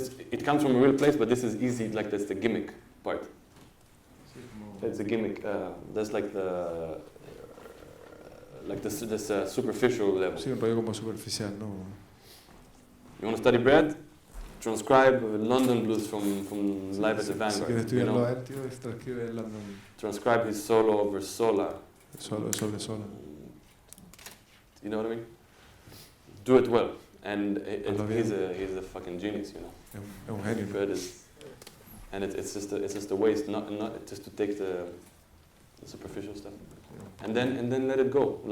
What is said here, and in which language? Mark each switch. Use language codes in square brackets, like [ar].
[en] It comes from a real place, but this is easy. Like that's the gimmick part. It's a gimmick. That's like this superficial level. [es] Sí, un rollo como superficial, ¿no? [en] You want to study Brad? Transcribe London Blues from Live at the Vanguard. [es] Si quieres estudiarlo a él, tío, transcribe London. [en] Transcribe his solo over sola. [es] Solo sobre sola. [en] You know what I mean? Do it well, and he's a fucking genius, you know. [es] Es un genio. [en] Brad is, and it's just a waste, not just to take the superficial stuff, and then let it go.